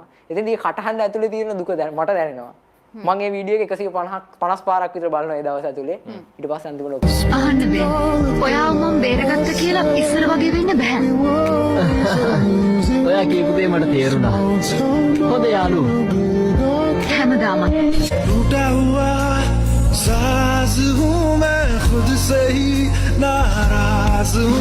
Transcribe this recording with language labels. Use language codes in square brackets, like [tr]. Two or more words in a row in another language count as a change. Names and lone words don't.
[si] එතෙන්දී කටහඬ ඇතුලේ තියෙන දුක මට දැනෙනවා. මම මේ වීඩියෝ එක 150 පාරක් විතර බලනවා ඒ දවස් ඇතුලේ. ඊට පස්සේ අන්තිම ලොකු අහන්න බෑ. ඔයාව මම බේරගත්ත කියලා ඉස්සර වගේ වෙන්න බෑ. ඔයා කියපු දේ මට තේරුණා. හොඳ යාළුවෝ. හැමදාම [hi] टूटा हुआ साज हूँ मैं खुद से ही नाराज हूँ